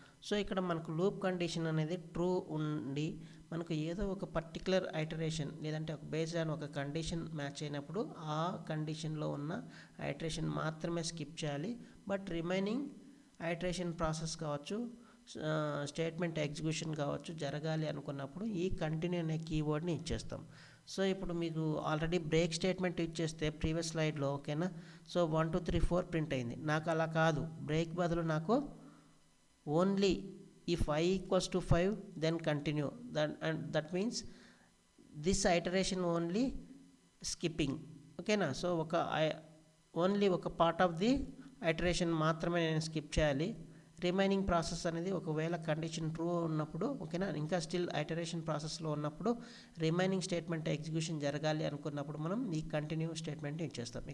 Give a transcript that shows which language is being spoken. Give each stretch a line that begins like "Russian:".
Telugu: So ఇక్కడ మనకు loop condition అనేది ట్రూ ఉండి మనకు ఏదో ఒక పర్టికులర్ ఐటరేషన్ లేదంటే ఒక బేస్డ్ ఆన్ ఒక కండిషన్ మ్యాచ్ అయినప్పుడు ఆ కండిషన్లో ఉన్న ఐటరేషన్ మాత్రమే స్కిప్ చేయాలి. బట్ రిమైనింగ్ ఐటరేషన్ ప్రాసెస్ కావచ్చు, స్టేట్మెంట్ ఎగ్జిక్యూషన్ కావచ్చు జరగాలి అనుకున్నప్పుడు ఈ కంటిన్యూ అనే కీవర్డ్ని ఇచ్చేస్తాం. సో ఇప్పుడు మీకు ఆల్రెడీ బ్రేక్ స్టేట్మెంట్ ఇచ్చేస్తే ప్రీవియస్ స్లైడ్లో ఓకేనా, సో 1 2 3 4 ప్రింట్ అయింది. నాకు అలా కాదు, బ్రేక్ బదులు నాకు only
English: if I equals to 5 then continue, that means this iteration only skipping ఓకేనా.
Telugu: సో ఓన్లీ ఒక పార్ట్ ఆఫ్ ది ఐటరేషన్ మాత్రమే నేను స్కిప్ చేయాలి. రిమైనింగ్ ప్రాసెస్ అనేది ఒకవేళ కండిషన్ ట్రూ ఉన్నప్పుడు ఓకేనా, ఇంకా స్టిల్ ఐటరేషన్ ప్రాసెస్లో ఉన్నప్పుడు రిమైనింగ్ స్టేట్మెంట్ ఎగ్జిక్యూషన్ జరగాలి అనుకున్నప్పుడు మనం ఈ కంటిన్యూ స్టేట్మెంట్ ఇచ్చేస్తాం.